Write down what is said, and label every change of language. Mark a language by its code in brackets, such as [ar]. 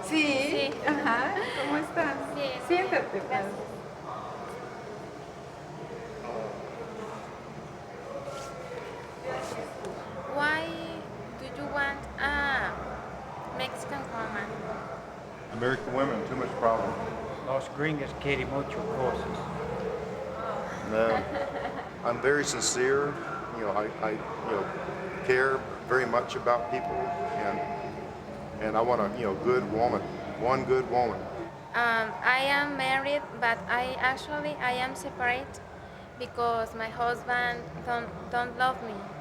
[es] Sí, ajá. ¿Cómo estás? Bien. Siéntate. Gracias. [en] Why do you want a Mexican woman? American women, too much problem. [es] Los gringos quieren mucho cosas. [en] No. I'm very sincere. I care very much about people, and I want a good woman, one good woman. I am married, but I am separate because my husband don't love me.